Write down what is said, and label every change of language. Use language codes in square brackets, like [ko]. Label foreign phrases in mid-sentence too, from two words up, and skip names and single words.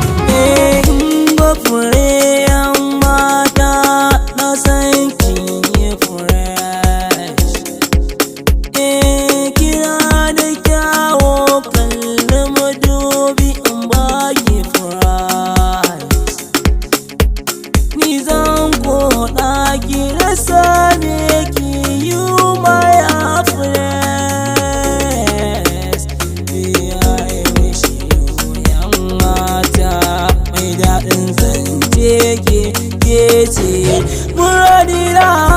[ha] Eh, in ba fure 'yan mata, na san kin yi fresh. Eh, kina da kyawo, kalli madubi in ba ki fresh. Ni zan koɗa ki rasa ne ki yi [en] my happiness. Me, I wish you [ha] 'yan mata, mai daɗin zance ke, ke ce muradina.